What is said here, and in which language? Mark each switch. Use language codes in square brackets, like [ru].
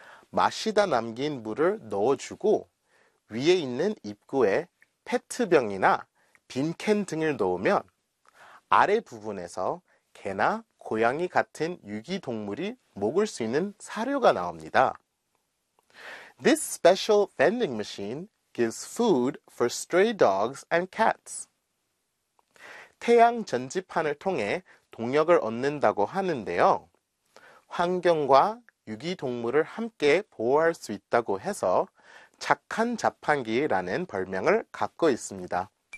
[ko] 마시다 남긴 물을 넣어주고 위에 있는 입구에 페트병이나 빈캔 등을 넣으면 아래 부분에서 개나 고양이 같은 유기동물이 먹을 수 있는 사료가 나옵니다. [en] This special vending machine gives food for stray dogs and cats. [ko] 태양 전지판을 통해 동력을 얻는다고 하는데요. 환경과 유기동물을 함께 보호할 수 있다고 해서 착한 자판기라는 별명을 갖고 있습니다.